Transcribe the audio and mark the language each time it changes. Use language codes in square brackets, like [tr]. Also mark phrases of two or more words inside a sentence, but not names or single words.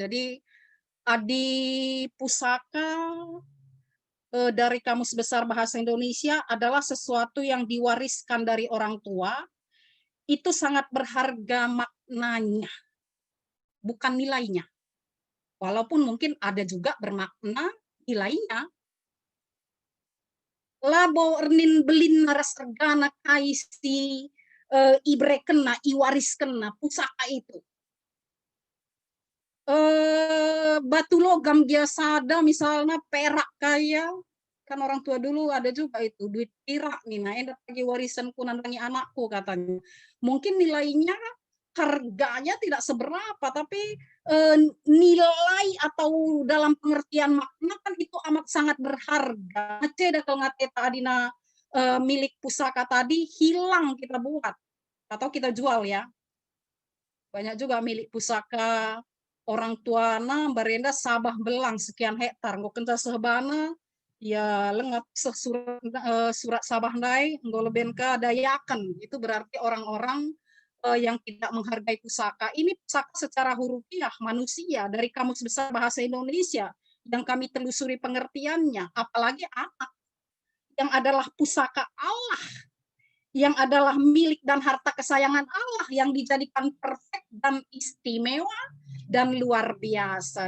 [id] Jadi adi pusaka dari Kamus Besar Bahasa Indonesia adalah sesuatu yang diwariskan dari orang tua, itu sangat berharga maknanya, bukan nilainya. Walaupun mungkin ada juga bermakna nilainya. [btx] Labo ernin belin naras regana kaisi ibre kena, iwaris kena, [id] pusaka itu. Batu logam biasa ada, misalnya perak kaya, kan orang tua dulu ada juga itu, duit perak nih, nah enak lagi warisanku nandangi anakku katanya. Mungkin nilainya, harganya tidak seberapa, tapi nilai atau dalam pengertian makna kan itu amat sangat berharga. Ceda kalau [btx] ngateta adina [id] milik pusaka tadi hilang kita buat atau kita jual ya. [btx] Banyak juga [id] milik pusaka orang tua [btx] na barenda sabah belang [id] sekian hektar [btx] nggo kenta sehbana ya lengap surat sabah nai nggo leben ka dayakan, [id] itu berarti orang-orang yang tidak menghargai pusaka. Ini pusaka secara hurufiah manusia dari Kamus Besar Bahasa Indonesia yang kami telusuri pengertiannya, apalagi anak yang adalah pusaka Allah, yang adalah milik dan harta kesayangan Allah, yang dijadikan perfect dan istimewa dan luar biasa.